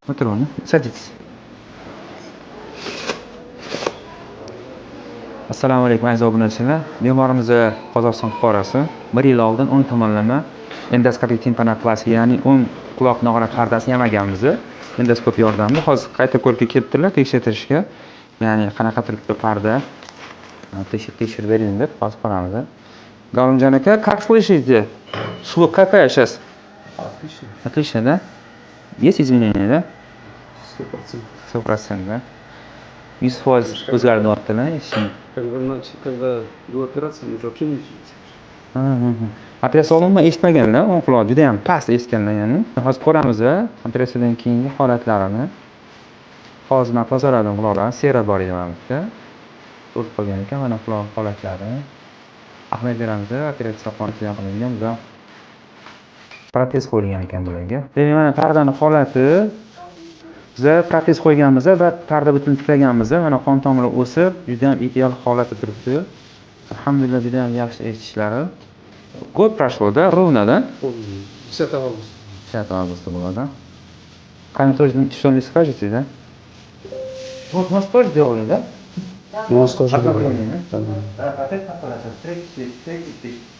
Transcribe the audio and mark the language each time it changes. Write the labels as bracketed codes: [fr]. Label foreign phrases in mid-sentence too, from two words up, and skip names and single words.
[ru] Патрон, садитесь. [uz] Assalomu alaykum aziz obunachilar. Bemorimiz Qozog'iston fuqarosi 1 yil oldin o'ng tomonlama endoskopik timpanoplastika, ya'ni o'ng quloq nog'ora pardasini yamaganmiz. Endoskop yordamida hozir qayta ko'rikka kelibdilar tekshirtirishga. Ya'ni qanaqadir bitta parda tekshirib bering deb hozir ko'ramiz. Galunjan aka, [ru] как слышите? Слух какая сейчас? Отлично. Отлично, да? Есть изменения, да? 100%. [uz] 100%, да? 100% o'zgardi-da, eshitdim. [ru] Когда до операции мы вообще не учились. [uz] Operatsiya oldinman eshitmaganlar, o'ng quloq juda ham past eshitganlar ya'ni. Hozir ko'ramiz operatsiyadan keyingi holatlarini. Hozir men tozaladim quloqlarni, sera bor edi menimizda. O'tib qolgan ekan, mana quloq holatlari. Ahmad beramiz, operatsiya qilgan qilingan, bular protez qo'yilgan ekan bularga. Demak, mana pardani holati biz protez qo'yganmiz va parda butun tiklaganmiz. Mana qon tomiri o'sib, juda ham ideal holatda turibdi. Alhamdulillah, juda ham yaxshi eshitishlari. [ru] Год прошло, да? Ровно, да? 10 августа. 10 августа было, да? Камень тоже что не скажете, да? Вот у нас тоже делали, да? У нас тоже Одно было. время, да? Да. Опять попадается. Третий.